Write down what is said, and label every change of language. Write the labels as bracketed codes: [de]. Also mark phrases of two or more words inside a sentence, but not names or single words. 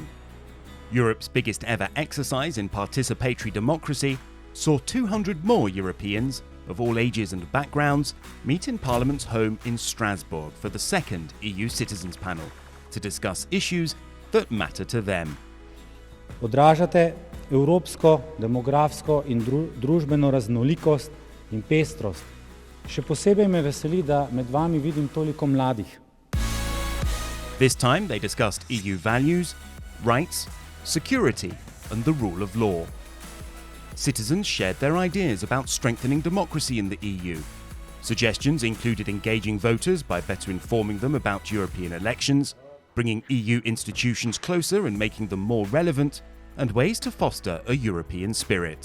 [en] Europe's biggest ever exercise in participatory democracy saw 200 more Europeans of all ages and backgrounds meet in Parliament's home in Strasbourg for the second EU Citizens Panel to discuss issues that matter to them. [sl] Odražate evropsko, demografsko in družbeno raznolikost in pestrost. Še posebej me veseli, da med vami vidim toliko mladih. [en] This time they discussed EU values, rights, security and the rule of law. Citizens shared their ideas about strengthening democracy in the EU. Suggestions included engaging voters by better informing them about European elections, bringing EU institutions closer and making them more relevant, and ways to foster a European spirit.